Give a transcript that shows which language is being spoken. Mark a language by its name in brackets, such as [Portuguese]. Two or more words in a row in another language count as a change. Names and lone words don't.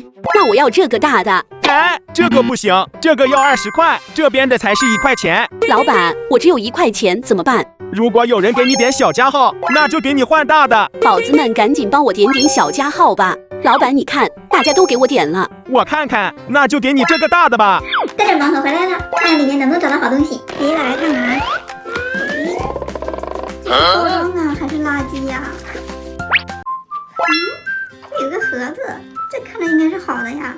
[Chinese] 那我要這個大的。哎，這個不行，這個要20塊，這邊的才是1塊錢。老闆，我只有1塊錢，怎麼辦？如果有人給你點小加號，那就給你換大的。寶子們趕緊幫我點點小加號吧。老闆，你看，大家都給我點了。我看看，那就給你这个大的吧。带着盲盒回来了，看看裡面能不能找到好東西。第一个來看看，這是包裝啊，還是垃圾呀？有個盒子，這看着應該是好的呀。